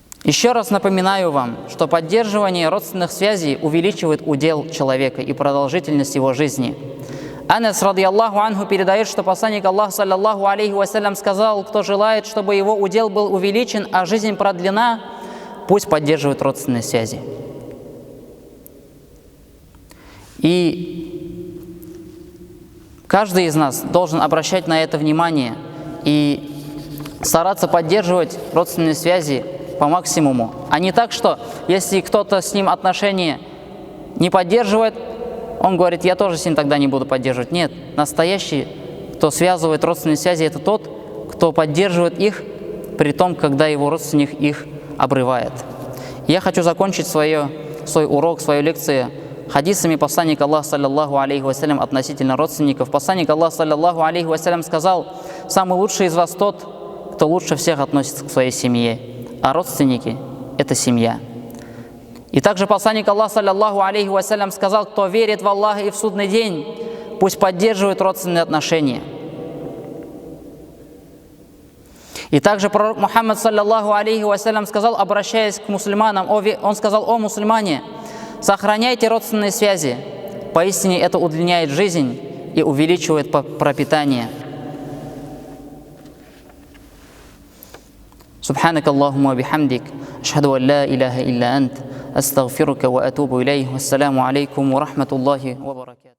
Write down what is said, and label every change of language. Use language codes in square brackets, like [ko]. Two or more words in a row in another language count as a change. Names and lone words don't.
[ru] Еще раз напоминаю вам, что поддерживание родственных связей увеличивает удел человека и продолжительность его жизни. [ar] Анас, رضي الله عنه, [ru] передает, что посланник Аллаха, [ar] صلى الله عليه وسلم, [ru] сказал: кто желает, чтобы его удел был увеличен, а жизнь продлена, пусть поддерживает родственные связи. И каждый из нас должен обращать на это внимание и стараться поддерживать родственные связи по максимуму. А не так, что если кто-то с ним отношения не поддерживает, он говорит: я тоже с ним тогда не буду поддерживать. Нет, настоящий, кто связывает родственные связи, это тот, кто поддерживает их, при том, когда его родственник их обрывает. Я хочу закончить свой урок, свою лекцию хадисами посланника Аллаха, [ar] صلى الله عليه وسلم, [ru] относительно родственников. Посланник Аллаха, [ar] صلى الله عليه وسلم, [ru] сказал: самый лучший из вас тот, кто лучше всех относится к своей семье, а родственники – это семья. И также посланник Аллаха, [ar] صلى الله عليه وسلم, [ru] сказал: кто верит в Аллаха и в судный день, пусть поддерживает родственные отношения. И также пророк Мухаммад, [ar] صلى الله عليه وسلم, [ru] сказал, обращаясь к мусульманам, он сказал: о мусульмане, сохраняйте родственные связи, поистине это удлиняет жизнь и увеличивает пропитание. [ar] سبحانك اللهم وبحمدك أشهد أن لا إله إلا أنت أستغفرك وأتوب إليه والسلام عليكم ورحمة الله وبركاته.